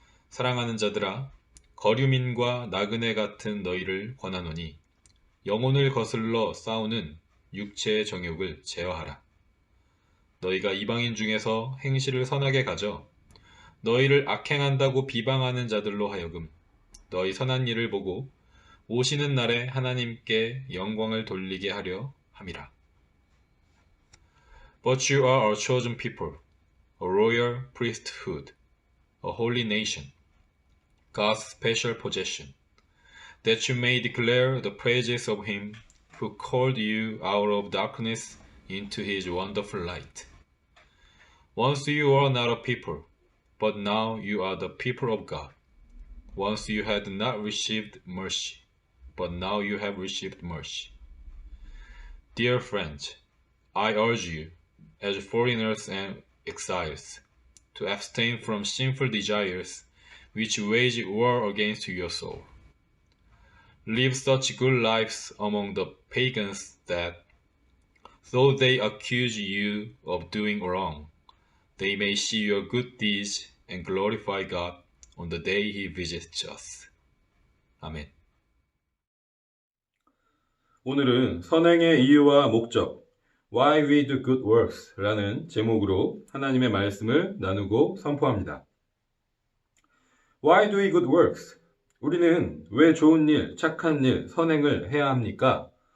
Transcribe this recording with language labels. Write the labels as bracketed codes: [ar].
[ko] 사랑하는 자들아 거류민과 나그네 같은 너희를 권하노니 영혼을 거슬러 싸우는 육체의 정욕을 제어하라. 너희가 이방인 중에서 행실을 선하게 가져 너희를 악행한다고 비방하는 자들로 하여금 너희 선한 일을 보고 오시는 날에 하나님께 영광을 돌리게 하려 함이라. [en] But you are a chosen people, a royal priesthood, a holy nation, God's special possession, that you may declare the praises of him who called you out of darkness into his wonderful light. Once you were not a people, but now you are the people of God. Once you had not received mercy, but now you have received mercy. Dear friends, I urge you, as foreigners and exiles, to abstain from sinful desires which wage war against your soul. Live such good lives among the pagans that, though they accuse you of doing wrong, they may see your good deeds and glorify God on the day He visits us. [ko] 아멘. 오늘은 선행의 이유와 목적, [en] Why we do good works [ko] 라는 제목으로 하나님의 말씀을 나누고 선포합니다. [en] Why do we good works? [ko] 우리는 왜 좋은 일, 착한 일, 선행을 해야 합니까?